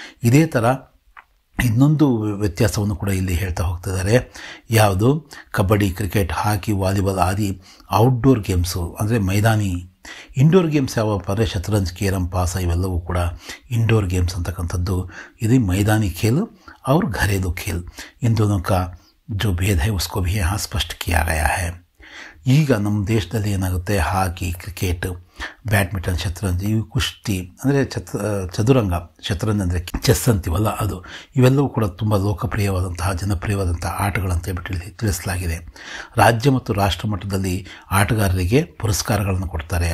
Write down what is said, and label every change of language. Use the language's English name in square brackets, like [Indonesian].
[Kannada] ಇದೇ ಥರ ಇನ್ನೊಂದು ವ್ಯತ್ಯಾಸವನ್ನು ಕೂಡ ಇಲ್ಲಿ ಹೇಳ್ತಾ ಹೋಗ್ತಿದ್ದಾರೆ. ಯಾವುದು, ಕಬಡ್ಡಿ, ಕ್ರಿಕೆಟ್, ಹಾಕಿ, ವಾಲಿಬಾಲ್ ಆದಿ ಔಟ್ಡೋರ್ ಗೇಮ್ಸು ಅಂದರೆ ಮೈದಾನಿ. ಇಂಡೋರ್ ಗೇಮ್ಸ್ ಯಾವಪ್ಪ ಅಂದರೆ ಶತರಂಜ್, ಕೇರಂ, ಪಾಸ, ಇವೆಲ್ಲವೂ ಕೂಡ ಇಂಡೋರ್ ಗೇಮ್ಸ್ ಅಂತಕ್ಕಂಥದ್ದು. [Hindi] ಇದು मैदानी खेल और घरेलू खेल, इन दोनों का जो भेद है उसको भी यहाँ स्पष्ट किया गया है. [Kannada] ಈಗ ನಮ್ಮ ದೇಶದಲ್ಲಿ ಏನಾಗುತ್ತೆ, ಹಾಕಿ, ಕ್ರಿಕೆಟ್, ಬ್ಯಾಡ್ಮಿಂಟನ್, ಶತರಂಜ್, ಇವು ಕುಸ್ತಿ ಅಂದರೆ ಚದುರಂಗ, ಶತರಂಜ್ ಅಂದರೆ ಚೆಸ್ ಅಂತೀವಲ್ಲ ಅದು, ಇವೆಲ್ಲವೂ ಕೂಡ ತುಂಬ ಲೋಕಪ್ರಿಯವಾದಂತಹ ಜನಪ್ರಿಯವಾದಂತಹ ಆಟಗಳಂತ ಹೇಳ್ಬಿಟ್ಟು ತಿಳಿಸಲಾಗಿದೆ. ರಾಜ್ಯ ಮತ್ತು ರಾಷ್ಟ್ರ ಮಟ್ಟದಲ್ಲಿ ಆಟಗಾರರಿಗೆ ಪುರಸ್ಕಾರಗಳನ್ನು ಕೊಡ್ತಾರೆ.